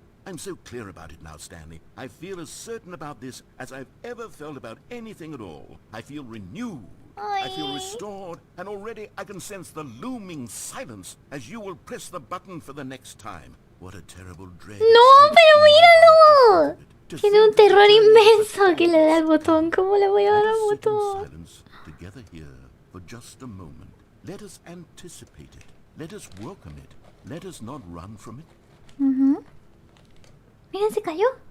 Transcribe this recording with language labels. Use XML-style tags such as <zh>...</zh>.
<en>I'm so clear about it now, Stanley. I feel as certain about this as I've ever felt about anything at all. I feel renewed. I feel restored, and already I can sense the looming silence as you will press the button for the next time. What a terrible dread.</en> <es>No, pero míralo. Tiene un terror inmenso que le da al botón. ¿Cómo le voy a dar al botón?</es> <en>Silence together here for just a moment. Let us anticipate it. Let us welcome it. Let us not run from it.</en> <es>Miren, se cayó.</es>